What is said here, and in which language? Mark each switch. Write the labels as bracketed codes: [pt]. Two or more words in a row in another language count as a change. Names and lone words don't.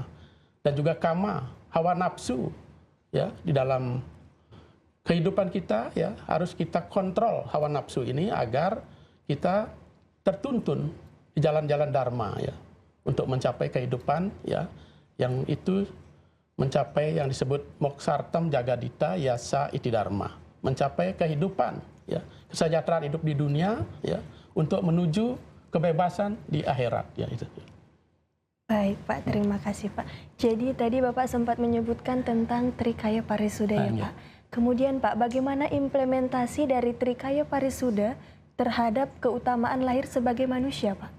[id] Dan juga kama, hawa nafsu, ya, di dalam kehidupan kita, ya, harus kita kontrol hawa nafsu ini agar kita tertuntun di jalan-jalan dharma, ya, untuk mencapai kehidupan, ya, yang itu mencapai yang disebut [sa] moksartam jagadita yasa iti dharma, [id] mencapai kehidupan, ya, kesejahteraan hidup di dunia, ya, untuk menuju kebebasan di akhirat, ya, itu. Baik Pak, terima kasih Pak. Jadi tadi Bapak sempat menyebutkan tentang Trikaya Parisuda, ya Pak. Kemudian Pak, bagaimana implementasi dari Trikaya Parisuda terhadap keutamaan lahir sebagai manusia, Pak?